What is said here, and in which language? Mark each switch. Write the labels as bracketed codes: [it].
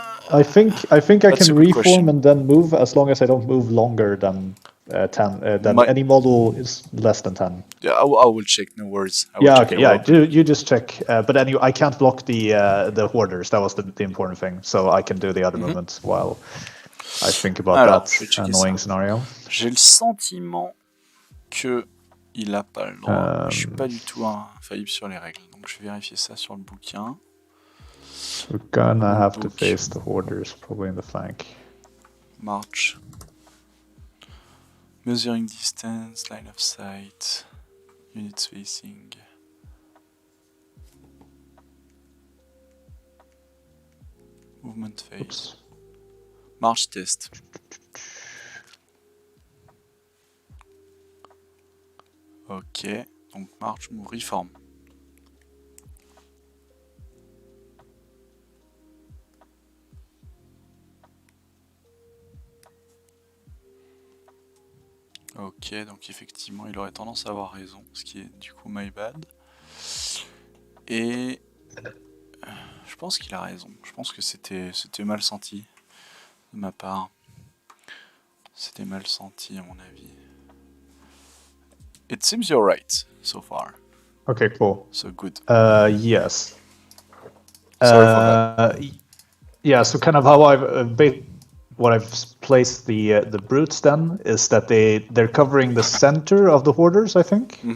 [en] I think I can reform question. And then move as long as I don't move longer than 10. Any model is less than 10. Yeah, I will check. No worries. Okay. You just check. But anyway, I can't block the hoarders. That was the important thing. So I can do the other movements while I think about that annoying scenario. [fr] J'ai le sentiment que il a pas le droit. Je suis pas du tout infaillible sur les règles. Donc je vais vérifier ça sur le bouquin. [en] We're gonna have to face the hoarders probably in the flank. March. Measuring distance, line of sight, unit spacing. Movement phase. Oops. March test. [fr] Ok, donc march, move, reform. Ok, donc effectivement, il aurait tendance à avoir raison, ce qui est du coup [en] my bad. [fr] Et je pense qu'il a raison. Je pense que c'était mal senti de ma part. C'était mal senti à mon avis. [en] It seems you're right so far. Okay, cool. So good. Yes. Sorry for that. Yeah, so kind of how I've placed the brutes then is that they're covering the center of the hoarders, I think.